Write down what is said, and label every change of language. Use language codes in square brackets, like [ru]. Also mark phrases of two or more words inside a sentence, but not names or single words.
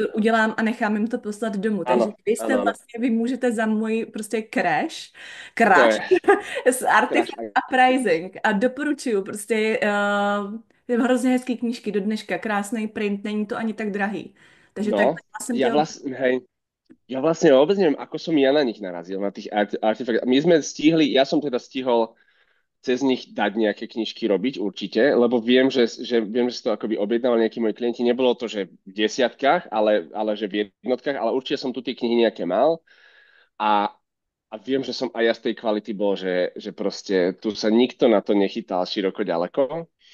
[cs] to udělám a nechám jim to poslat domů. [sk] Áno, [cs] Takže vy [sk] áno, [cs] jste [sk] áno. [cs] vlastně, vy můžete za můj prostě To crash je s Artifact crash. Uprising a doporučuju prostě hrozně hezký knížky do dneška, krásný print, není to ani tak drahý. Takže takhle No, já jsem [sk] ja [cs] dělala. [sk] vlastne, hej, ja vlastne vôbec neviem, ako som ja na nich narazil, na tých artefakt. My sme stihli, ja som teda stihol cez nich dať nejaké knižky robiť určite, lebo viem, že si to akoby objednávali nejakí moji klienti. Nebolo to, že v desiatkách, ale že v jednotkách, ale určite som tu tie knihy nejaké mal a, a viem, že som aj ja z tej kvality bol, že proste tu sa nikto na to nechytal široko ďaleko.